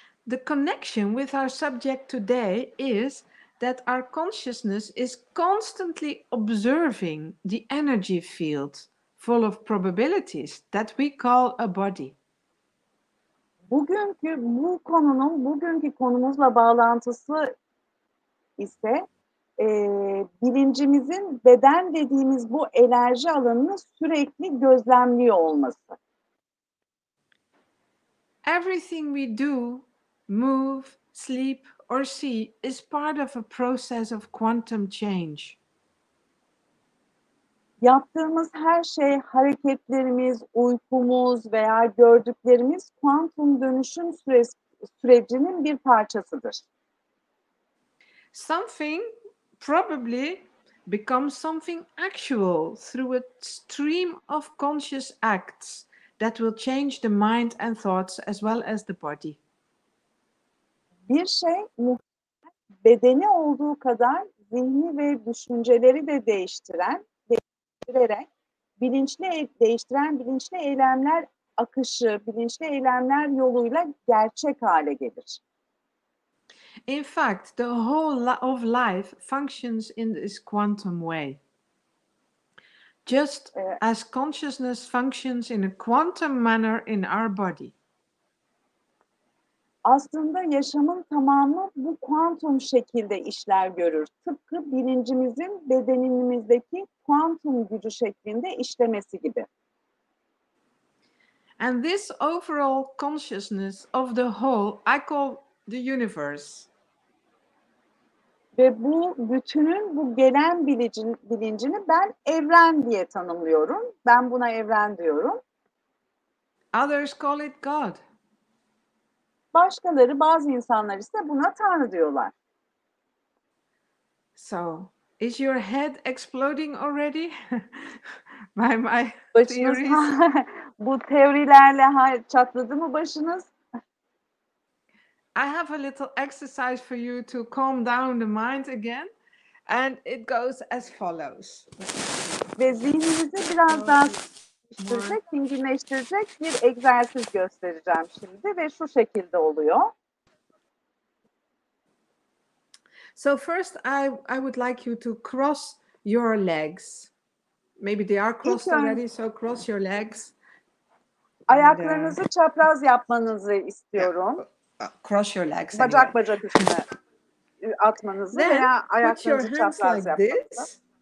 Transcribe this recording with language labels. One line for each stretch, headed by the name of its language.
English: The connection with our subject today is that our consciousness is constantly observing the energy field full of probabilities that we call a body.
Turkish: Bugünkü konumuzla bağlantısı ise bilincimizin beden dediğimiz bu enerji alanını sürekli gözlemliyor olması.
English: Everything we do, move, sleep, or see is part of a process of quantum change.
Turkish: Yaptığımız her şey, hareketlerimiz, uykumuz veya gördüklerimiz kuantum dönüşüm sürecinin bir parçasıdır.
English: Something probably becomes something actual through a stream of conscious acts that will change the mind and thoughts as well as the body.
Turkish: Bir şey bedeni olduğu kadar zihni ve düşünceleri de değiştirerek bilinçli eylemler akışı, bilinçli eylemler yoluyla gerçek hale gelir.
English: In fact, the whole of life functions in this quantum way. Just as consciousness functions in a quantum manner in our body.
Turkish: Aslında yaşamın tamamı bu kuantum şekilde işler görür. Tıpkı bilincimizin bedenimizdeki kuantum gücü şeklinde işlemesi gibi.
English: And this overall consciousness of the whole, I call the universe.
Turkish: Ve bu bütünün, bu gelen bilincini ben evren diye tanımlıyorum. Ben buna evren diyorum.
English: Others call it God.
Turkish: Bazı insanlar ise buna Tanrı diyorlar.
English: So, is your head exploding already by my
Turkish: Başınız
English: theories?
Turkish: bu teorilerle çatladı mı başınız?
English: I have a little exercise for you to calm down the mind again, and it goes as follows.
Turkish: ve zihninizi biraz daha dinginleştirecek bir egzersiz göstereceğim şimdi ve şu şekilde oluyor.
English: So first, I would like you to cross your legs. Maybe they are crossed already, so cross your legs.
Turkish: Ayaklarınızı çapraz yapmanızı istiyorum.
English: Cross your legs
Turkish: Bacak üstüne atmanızı veya ayaklarınızı çapraz yapmanızı.